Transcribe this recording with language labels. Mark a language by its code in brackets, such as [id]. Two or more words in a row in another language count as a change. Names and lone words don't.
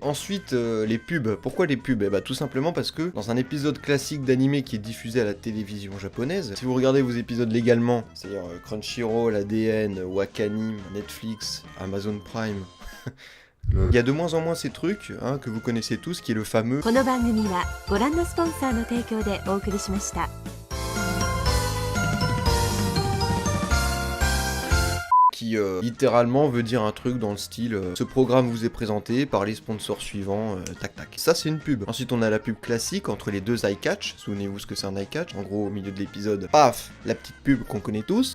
[fr] Ensuite, les pubs. Pourquoi les pubs? Eh bah tout simplement parce que dans un épisode classique d'animé qui est diffusé à la télévision japonaise, si vous regardez vos épisodes légalement, c'est-à-dire Crunchyroll, ADN, Wakanim, Netflix, Amazon Prime, il y a de moins en moins ces trucs, hein, que vous connaissez tous, qui est le fameux... [ja] この番組はご覧のスポンサーの提供でお送りしました。 [fr] qui littéralement veut dire un truc dans le style ce programme vous est présenté par les sponsors suivants, tac tac. Ça c'est une pub. Ensuite on a la pub classique entre les deux [en] eye catch. [fr] Souvenez-vous ce que c'est un [en] eye catch. [fr] En gros au milieu de l'épisode, paf, la petite pub qu'on connaît tous.